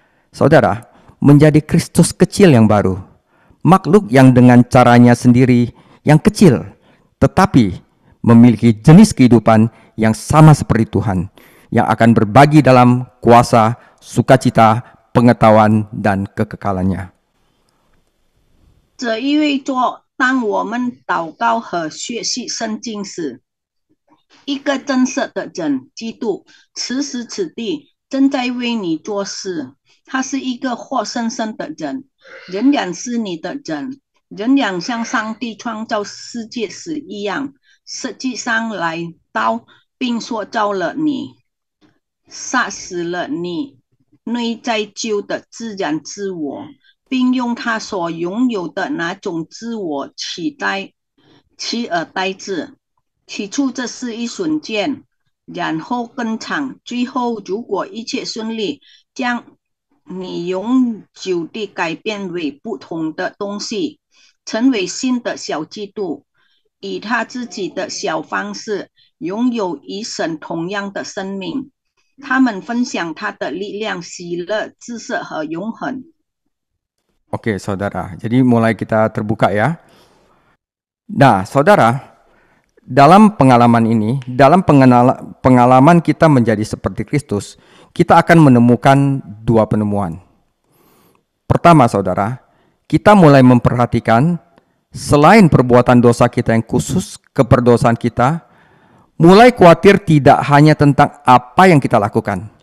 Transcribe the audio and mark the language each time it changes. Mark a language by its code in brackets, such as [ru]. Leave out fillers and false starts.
[id] Saudara, menjadi Kristus kecil yang baru. Makhluk yang dengan caranya sendiri yang kecil, tetapi memiliki jenis kehidupan yang sama seperti Tuhan, yang akan berbagi dalam kuasa, sukacita, pengetahuan, dan kekekalannya. [zh] 这意味着当我们祷告和学习圣经时，一个真实的人，基督，此时此地正在为你做事。他是一个活生生的人，仍然是你的人，仍然像上帝创造世界时一样，实际上来到并塑造了你，杀死了你内在旧的自然自我。并用他所拥有的那种自我取而代之。起初这是一瞬间，然后更长，最后如果一切顺利，将你永久地改变为不同的东西，成为新的小基督，以他自己的小方式拥有与神同样的生命。他们分享他的力量、喜乐、知识和永恒。 [id] Oke, saudara. Jadi mulai kita terbuka ya. Nah, saudara, dalam pengalaman ini, dalam pengalaman kita menjadi seperti Kristus, kita akan menemukan dua penemuan. Pertama, saudara, kita mulai memperhatikan selain perbuatan dosa kita yang khusus, keberdosaan kita, mulai khawatir tidak hanya tentang apa yang kita lakukan.